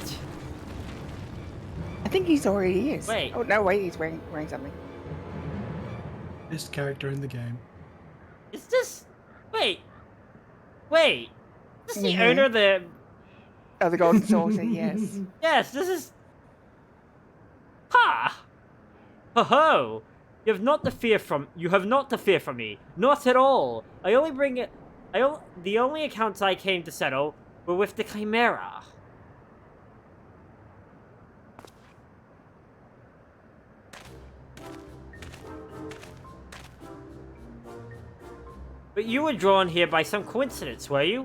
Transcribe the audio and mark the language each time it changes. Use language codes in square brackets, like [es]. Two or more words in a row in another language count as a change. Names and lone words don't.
[en] I think he's already is. Wait. Oh no, wait, he's wearing something. Best character in the game. Is this... Wait. Is this the owner of the... Oh, the golden saucer, yes. Yes, this is... Ha! Ho-ho! You have not to fear from me. Not at all. I only bring it... The only accounts I came to settle were with the Chimera. But you were drawn here by some coincidence, were you?